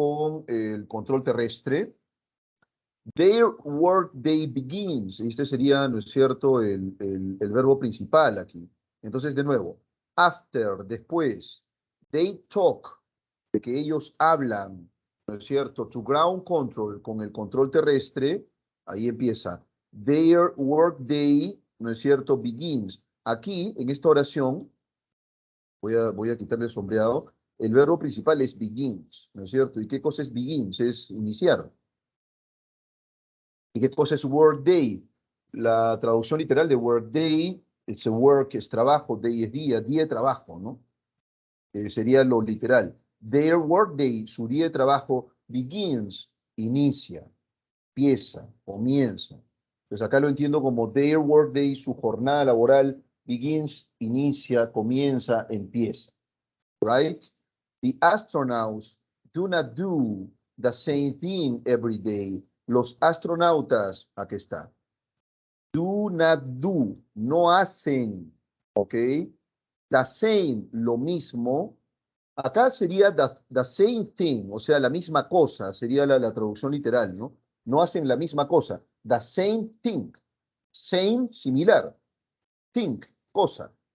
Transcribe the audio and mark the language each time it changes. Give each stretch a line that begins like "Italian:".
Spanish: Con el control terrestre,
English: their work day begins.
Spanish: Este sería, ¿no es cierto?, el verbo principal aquí. Entonces, de nuevo, after, después,
English: they talk,
Spanish: de que ellos hablan, ¿no es cierto?
English: To ground control,
Spanish: con el control terrestre, ahí empieza.
English: Their work day,
Spanish: ¿no es cierto? Begins. Aquí, en esta oración, voy a quitarle el sombreado, el verbo principal es begins, ¿no es cierto? ¿Y qué cosa es begins? Es iniciar. ¿Y qué cosa es workday? La traducción literal de workday es work, es trabajo, day es día, día de trabajo, ¿no? Sería lo literal.
English: Their workday,
Spanish: su día de trabajo, begins, inicia, empieza, comienza. Pues acá lo entiendo como
English: their workday,
Spanish: su jornada laboral, begins, inicia, comienza, empieza.
English: Right? The astronauts do not do the same thing every day.
Spanish: Los astronautas, aquí está.
English: Do not do,
Spanish: no hacen, ¿ok?
English: The same,
Spanish: lo mismo. Acá sería
English: the same thing,
Spanish: o sea, la misma cosa, sería la traducción literal, ¿no? No hacen la misma cosa.
English: The same thing.
Spanish: Same, similar. Think, cosa.